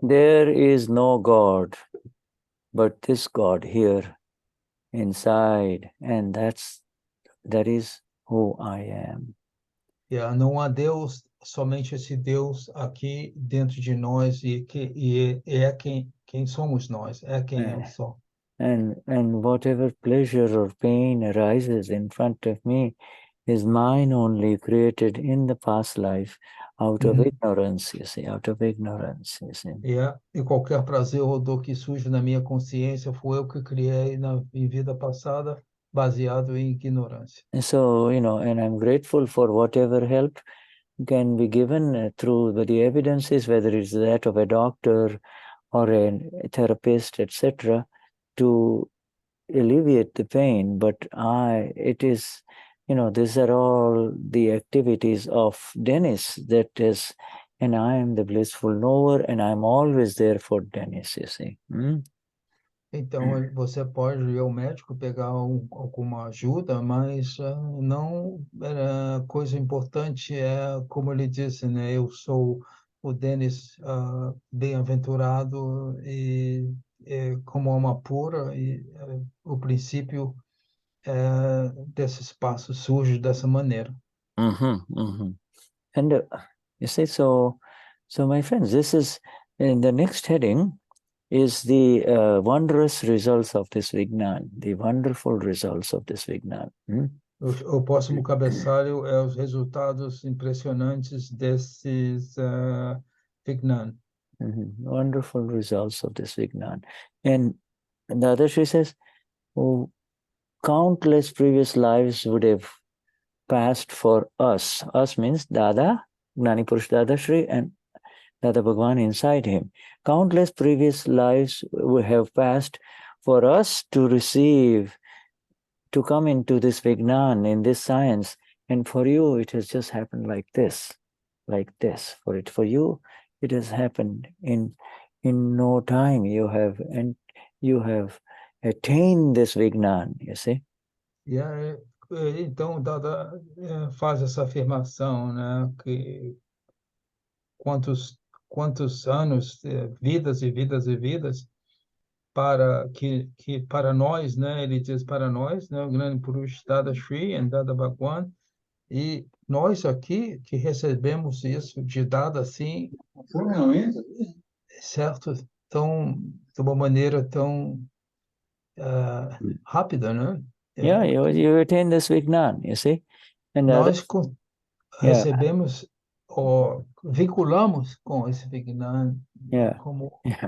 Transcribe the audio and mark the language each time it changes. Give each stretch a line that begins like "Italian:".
English: there is no God, but this God here inside, and that is who I am.
Portuguese: Yeah, não há Deus, somente esse Deus aqui dentro de nós, e é quem somos nós, é quem eu sou.
English: And whatever pleasure or pain arises in front of me is mine only, created in the past life out of ignorance, you see, out of ignorance, you see.
Portuguese: E qualquer prazer ou dor que surge na minha consciência foi eu que criei em vida passada, baseado em ignorância.
English: And so, and I'm grateful for whatever help can be given through the evidences, whether it's that of a doctor or a therapist, etc., to alleviate the pain. But it is, these are all the activities of Denize and I am the blissful knower, and I'm always there for Denize, you see.
Portuguese: Então, você pode ir ao médico pegar alguma ajuda, mas não, coisa importante como ele disse, né? Eu sou o Denize bem-aventurado, e como alma pura, e o princípio desse espaço surge dessa maneira.
English: And you see, so my friends, this is in the next heading is the wondrous results of this Vignan, the wonderful results of this Vignan.
Portuguese: O próximo cabeçalho é os resultados impressionantes desses Vignan.
English: Wonderful results of this Vignan. And Dadashri says, countless previous lives would have passed for us. Us means Dada, Gnani Purush Dadashri, and Dadabhagwan inside him. Countless previous lives would have passed for us to come into this Vignan, in this science. And for you, it has just happened like this. For you, it has happened in no time. You have attained this Vignan, you see.
Portuguese: Então, Dada faz essa afirmação, né, que quantos anos, vidas e vidas e vidas, para nós, né, ele diz para nós, né, o Gnani Purush Dadashri e Dadabhagwan, e nós aqui que recebemos isso de Dada assim, certo? De uma maneira tão rápida, né?
English: Yeah, you attain this Vignan, you see. And
Portuguese: nós recebemos ou vinculamos com esse Vignan como